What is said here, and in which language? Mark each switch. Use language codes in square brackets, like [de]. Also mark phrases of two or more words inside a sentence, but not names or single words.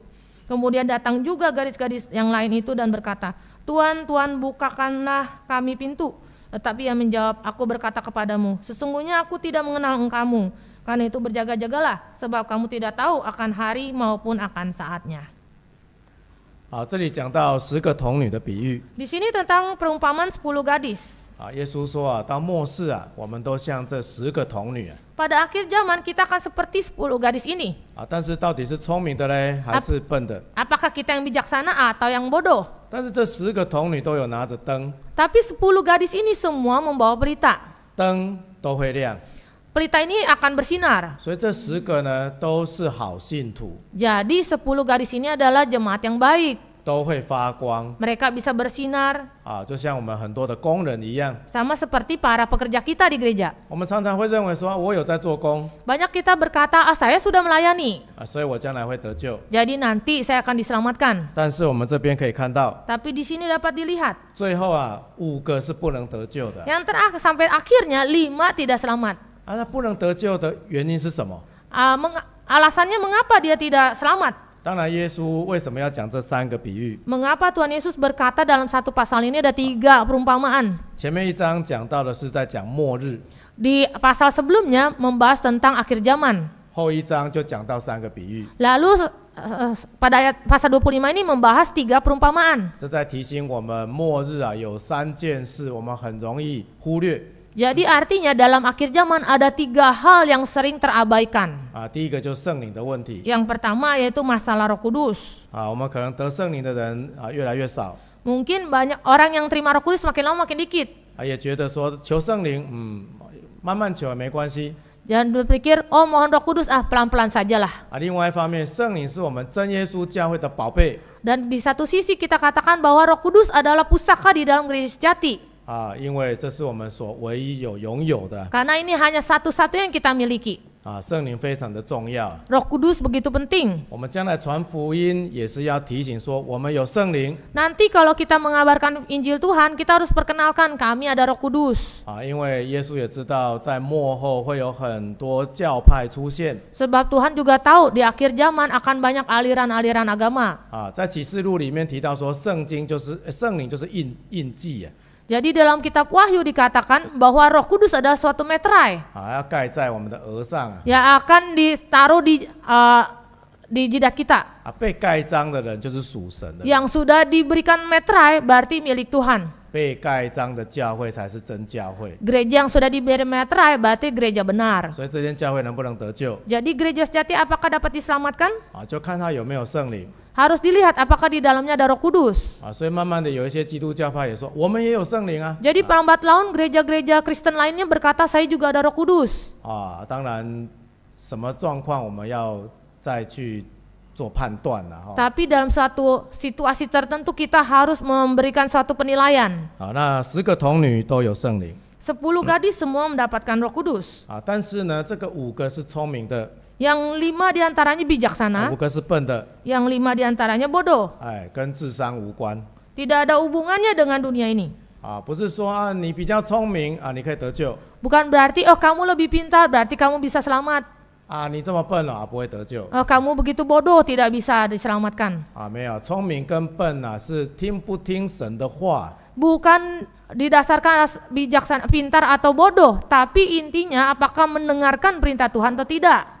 [id] Kemudian datang juga gadis-gadis yang lain itu dan berkata, Tuhan, Tuhan, bukakanlah kami pintu. Tetapi ia menjawab, aku berkata kepadamu, sesungguhnya aku tidak mengenal engkamu. Karena itu berjaga-jagalah, sebab kamu tidak tahu akan hari maupun akan saatnya. [zh] 这里讲到10个童女的比喻 [id] Di sini tentang perumpamaan 10 gadis. [zh] 耶稣说到末世我们都像这10个童女 [id] Pada akhir zaman kita akan seperti 10 gadis ini. [zh] 但是到底是聪明的呢还是笨的 [id] Apakah kita yang bijaksana atau yang bodoh? [zh] 但是这10个童女都有拿着灯 [id] Tapi 10 gadis ini semua membawa pelita. [zh] 灯都会亮 [id] Pelita ini akan bersinar. [zh] 所以这10个呢都是好信徒 [id] Jadi 10 gadis ini adalah jemaat yang baik. [zh] 都会发光 [id] Mereka bisa bersinar [zh] 就像我们很多的工人一样 [id] sama seperti para pekerja kita di gereja. [zh] 我们常常会认为说我有在做工 [id] Banyak kita berkata, saya sudah melayani, [zh] 所以我将来会得救 [id] jadi nanti saya akan diselamatkan. [zh] 但是我们这边可以看到 [id] Tapi di sini dapat dilihat, [zh] 最后5个是不能得救的 [id] yang terakhir sampai akhirnya 5 tidak selamat. [zh] 那不能得救的原因是什么 [id] Alasannya mengapa dia tidak selamat? [zh] 当然，耶稣为什么要讲这3个比喻？ [id] Mengapa Tuhan Yesus berkata dalam satu pasal ini ada 3 perumpamaan? [zh] 前面1章讲到的是在讲末日， [id] Di pasal sebelumnya membahas tentang akhir zaman. [zh] 后1章就讲到3个比喻， [id] Lalu pada ayat pasal 25 ini membahas 3 perumpamaan. [zh] 这在提醒我们，末日啊有3件事我们很容易忽略 [id] Jadi artinya dalam akhir zaman ada 3 hal yang sering terabaikan. 啊。 [zh] 第一个就是圣灵的问题 [id] Yang pertama yaitu masalah Roh Kudus. [zh] 啊，我们可能得圣灵的人啊越来越少 [id] Mungkin banyak orang yang terima Roh Kudus makin lama makin dikit. [zh] 啊，也觉得说求圣灵，慢慢求也没关系 [id] Jangan berpikir, oh mohon Roh Kudus, pelan-pelan sajalah. [zh] 啊。另外一方面，圣灵是我们真耶稣教会的宝贝 [id] Dan di satu sisi kita katakan bahwa Roh Kudus adalah pusaka di dalam gereja sejati. [zh] 啊，因为这是我们所唯一拥有的 [id] Karena ini hanya satu-satunya yang kita miliki. [zh] 啊。圣灵非常的重要， [id] Roh Kudus begitu penting. [zh] 我们将来传福音也是要提醒说，我们有圣灵 [id] Nanti kalau kita mengabarkan Injil Tuhan, kita harus perkenalkan kami ada Roh Kudus. [zh] 啊，因为耶稣也知道在末后会有很多教派出现 [id] Sebab Tuhan juga tahu di akhir zaman akan banyak aliran-aliran agama. 啊。 [zh] 在启示录里面提到说，圣灵就是印记 [id] Jadi dalam kitab Wahyu dikatakan bahwa Roh Kudus adalah suatu meterai [zh] 啊，要盖在我们的额上 [id] yang akan ditaruh di jidat kita. 啊。 [zh] 被盖章的人就是属神的， [id] Yang sudah diberikan meterai berarti milik Tuhan. [zh] 被盖章的教会才是真教会。 [id] Gereja yang sudah diberi meterai berarti gereja benar. [zh] 所以这间教会能不能得救 [id] Jadi gereja sejati apakah dapat diselamatkan? [zh] 啊，就看他有没有圣灵 [id] Harus dilihat apakah di dalamnya ada Roh Kudus. [zh] 啊。所以慢慢的有一些基督教派也说，我们也有圣灵啊 [id] Jadi pelambat laun gereja-gereja Kristen lainnya berkata saya juga ada Roh Kudus. 啊。 [zh] 当然，什么状况我们要再去做判断了哈。 [id] Tapi dalam suatu situasi tertentu kita harus memberikan suatu penilaian. [zh] 好，那10个童女都有圣灵 [id] 10 gadis semua mendapatkan Roh Kudus. [zh] 啊，但是呢，这个5个是聪明的， [id] Yang 5 diantaranya 5 bijaksana, [zh] 个是笨的， [id] yang 5 diantaranya bodoh. [zh] 哎，跟智商无关 [id] Tidak ada hubungannya dengan dunia ini. [zh] 啊，不是说啊你比较聪明啊你可以得救 [id] Bukan berarti oh kamu lebih pintar berarti kamu bisa selamat. [zh] 啊，你这么笨了啊不会得救 [id] Oh, kamu begitu bodoh tidak bisa diselamatkan. [zh] 啊，没有，聪明跟笨啊是听不听神的话 [id] Bukan didasarkan bijaksana, pintar atau bodoh, tapi intinya apakah mendengarkan perintah Tuhan atau tidak.